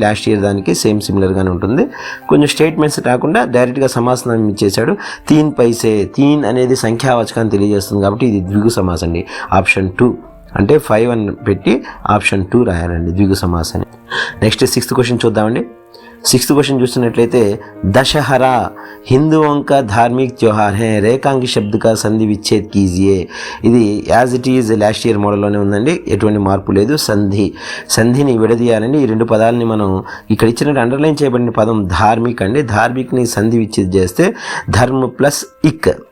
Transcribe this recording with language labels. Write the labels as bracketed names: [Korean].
[Telugu] Last year దానికి same సిమిలర్గానే ఉంటుంది. కొంచెం స్టేట్మెంట్స్ కాకుండా డైరెక్ట్గా సమాసనం ఇచ్చేసాడు. 3 పైసే. 3 అనేది సంఖ్యావాచకాన్ని తెలియజేస్తుంది కాబట్టి ఇది ద్విగు సమాస్ అండి. ఆప్షన్ 2 అంటే 5 అని పెట్టి ఆప్షన్ 2 రాయాలండి ద్విగు సమాస్ అని. నెక్స్ట్ 6th క్వశ్చన్ చూద్దామండి. 6th क्वेश्चन చూసినట్లయితే [Hindi] दशहरा हिंदुओं का धार्मिक त्योहार है. రేఖాంకి శబ్ద का సంధి విచ్ఛేద్ కీజియే. [Telugu] ఇది as it is lost year మోడల్లోనే ఉందండి. ఎటువంటి మార్పు లేదు. సంధిని విడదీయాలండి. ఈ 2 పదాలని మనం ఇక్కడ ఇచ్చినట్టు అండర్లైన్ చేయబడిన పదం ధార్మిక్ అండి. ధార్మిక్ని సంధి విచ్ఛేద్ చేస్తే ధర్మ ప్లస్ ఇక్